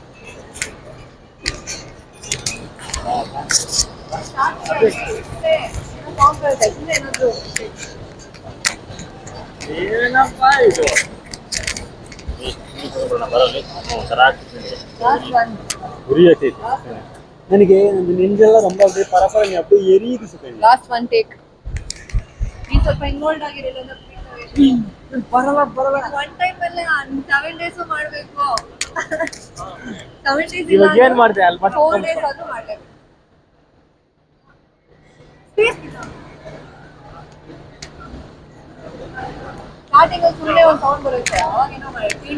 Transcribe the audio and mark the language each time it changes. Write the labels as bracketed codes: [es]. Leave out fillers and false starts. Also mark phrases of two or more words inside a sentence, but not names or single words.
[kn] ಏನಪ್ಪ ಇದು ಗುರಿ ಆಗ್ತೈತಿ ನನಗೆ. [ta] ನಿಂದೆಲ್ಲ ரொம்ப அப்படியே பரபர நீ அப்படியே எரியுது சுகன்யா. [en] last one take. [kn] ಈ ಸ್ವಲ್ಪ ಇನ್ವಾಲ್ವ್ ಆಗಿರಲ್ಲ ಬರಲ್ಲ [en] one time [kn] ಅಲ್ಲೇ 7 days ಮಾಡಬೇಕು. 7 days ಇವಾಗ ಏನ್ ಮಾಡ್ದೆ ಅಲ್ಲಿ ಮತ್ತೆ 4 days ಆದ್ರೂ ಮಾಡಲೇಬೇಕು. ಸ್ಟಾರ್ಟಿಂಗ್ ಅಲ್ಲಿ ಸುಮ್ಮನೆ ಒಂದು ಸೌಂಡ್ ಬರುತ್ತೆ, ಅವಾಗ ಏನೋ ಮಾಡಿ